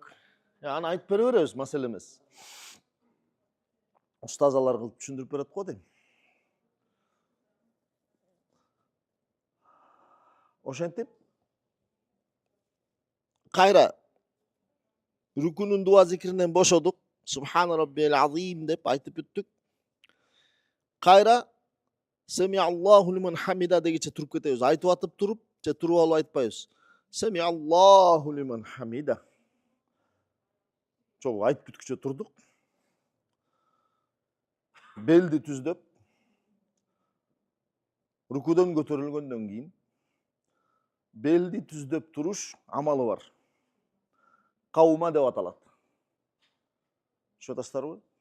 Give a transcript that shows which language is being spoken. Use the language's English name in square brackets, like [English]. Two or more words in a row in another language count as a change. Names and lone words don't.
[Kyrgyz] Аны айтып бере беребиз, маселе эмес. Устазалар кылып түшүндүрүп берет го дейм. Ошентип кайра рүкүнүн дуа зикиринен бошодук. [Arabic] سبحان ربي العظيم [Kyrgyz] деп айтып бүттүк. Кайра [Arabic] سمع الله لمن حمده [Kyrgyz] дегенче туруп кетебиз. Айтып атып туруп, же туруп алып айтпайбыз. [Arabic] سمع الله لمن حمده. [Kyrgyz] Чогуу айтып бүткүчө турдук. Белди түздөп, рукудан көтөрүлгөндөн кийин белди түздөп туруш амалы бар. Каума деп аталат. Шотастарбы?